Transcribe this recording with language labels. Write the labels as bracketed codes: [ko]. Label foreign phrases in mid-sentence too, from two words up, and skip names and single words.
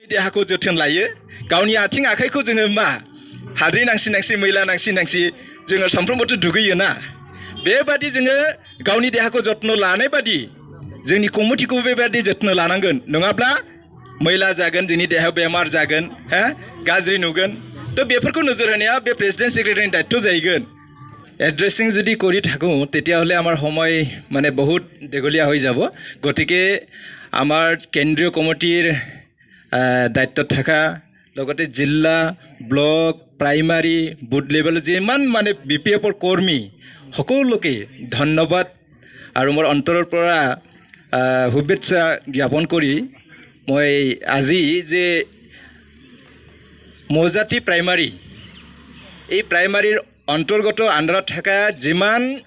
[brx] देहाखौ जोथोन लायो गावनि आथिं आखाइखौ जोङो मा हाद्रि नांसि नांसि मैला नांसि नांसि जोङो सानफ्रोमबोथ' दुगैयोना बेबादि जोङो गावनि देहाखौ जत्न लानाय बादि जोंनि कमिटिखौ बेबादि जत्न लानांगोन नङाब्ला मैला जागोन जोंनि देहायाव बेमार जागोन गाज्रि नुगोन तो बेफोरखौ नोजोर होनाया बे प्रेसिडेन्ट सेक्रेटारिनि दायित्व जाहैगोन एड्रेसिं जुदि [as] কৰি থাকোঁ তেতিয়াহ'লে আমাৰ সময় মানে বহুত দীঘলীয়া হৈ যাব গতিকে আমাৰ কেন্দ্ৰীয় কমিটিৰ দায়িত্বত থকা লগতে জিলা ব্লক প্ৰাইমাৰী বুথ লেভেল যিমান মানে BPFৰ কৰ্মী সকলোকে ধন্যবাদ আৰু মোৰ অন্তৰৰ পৰা শুভেচ্ছা জ্ঞাপন কৰি মই আজি যে মৌজাতি প্ৰাইমাৰী এই প্ৰাইমাৰীৰ অন্তৰ্গত আণ্ডাৰত থকা যিমান